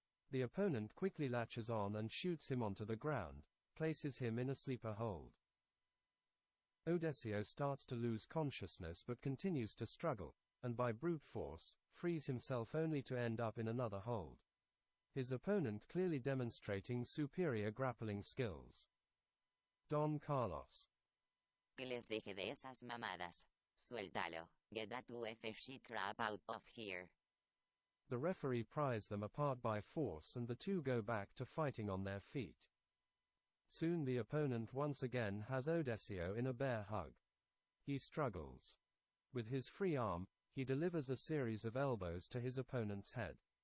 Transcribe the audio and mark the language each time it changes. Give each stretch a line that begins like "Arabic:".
English: The opponent quickly latches on and shoots him onto the ground, places him in a sleeper hold. Odessio starts to lose consciousness but continues to struggle, and by brute force, frees himself only to end up in another hold. His opponent clearly demonstrating superior grappling skills. Don Carlos:
Spanish: ¿Qué les dije de esas mamadas? Suéltalo.
English: Get that UF shit crap out of here. The referee pries them apart by force and the two go back to fighting on their feet. Soon the opponent once again has Odessio in a bear hug. He struggles. With his free arm, he delivers a series of elbows to his opponent's head.